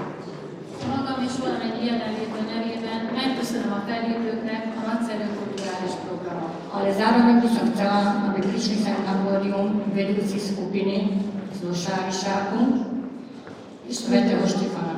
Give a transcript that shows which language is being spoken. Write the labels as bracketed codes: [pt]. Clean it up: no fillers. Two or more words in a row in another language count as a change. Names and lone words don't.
[hu] Magam és valamennyi jelenlévő nevében megköszönöm a fellépőknek a nagyszerű kulturális programot. [sk] Ale zároveň by som chcela, aby prišli sem na pódium vedúci skupiny zo Sárisáku Svätého Štefana.